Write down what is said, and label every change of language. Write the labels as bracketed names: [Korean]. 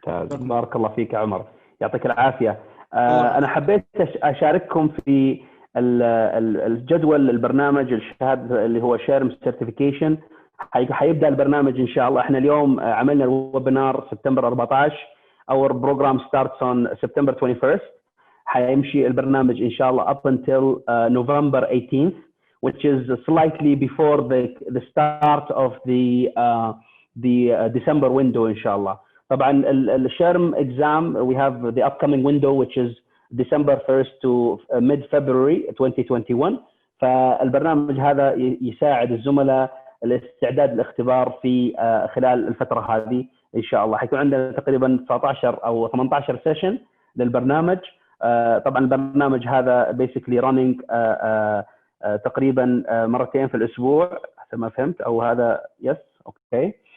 [Arabic] بارك الله فيك يا عمر، يعطيك العافية. أنا حبيت أشارككم في الجدول البرنامج الشهادة اللي هو SHRM Certification. حيبدأ البرنامج إن شاء الله. إحنا اليوم عملنا الويبينار سبتمبر 14. [English] Our program starts on September 21st. [Arabic] حيمشي البرنامج إن شاء الله [English] up until November 18th, which is slightly before the start of the December window [Arabic] إن شاء الله. [English] طبعا SHRM exam we have the upcoming window which is December 1st to mid-February 2021. [Arabic] فالبرنامج هذا يساعد الزملاء الاستعداد للاختبار في خلال الفترة هذه إن شاء الله. حيكون عندنا تقريبا 19 أو 18 سيشن للبرنامج. طبعا البرنامج هذا [English] basically running [Arabic] تقريبا مرتين في الأسبوع حسب ما فهمت، أو هذا [English] yes okay.